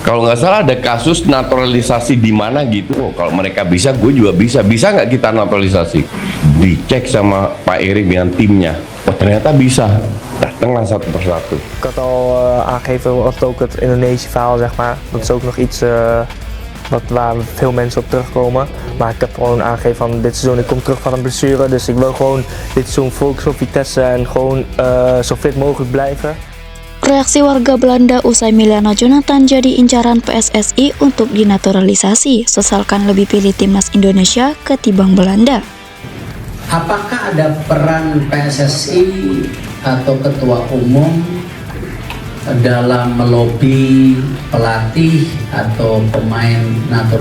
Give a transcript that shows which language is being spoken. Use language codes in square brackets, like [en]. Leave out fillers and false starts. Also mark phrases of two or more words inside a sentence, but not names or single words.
[id] Kalau nggak salah ada kasus naturalisasi di mana gitu. Oh, kalau mereka bisa, gue juga bisa. Bisa nggak kita naturalisasi? Dicek sama Pak Erik dengan timnya. Oh, ternyata bisa. Datanglah satu persatu. [nl] Ik had al aangegeven wat ook het Indonesië verhaal, zeg maar. Dat is ook nog iets waar veel mensen op terugkomen. Maar ik heb gewoon aangegeven van dit seizoen, ik kom terug van een blessure. Dus ik wil gewoon dit seizoen focussen op Vitesse en gewoon zo fit mogelijk blijven. [id] Reaksi warga Belanda usai Emiliano Jonathan jadi incaran PSSI untuk dinaturalisasi, sesalkan lebih pilih timnas Indonesia ketimbang Belanda. Apakah ada peran PSSI atau ketua umum dalam melobi pelatih atau pemain naturalisasi?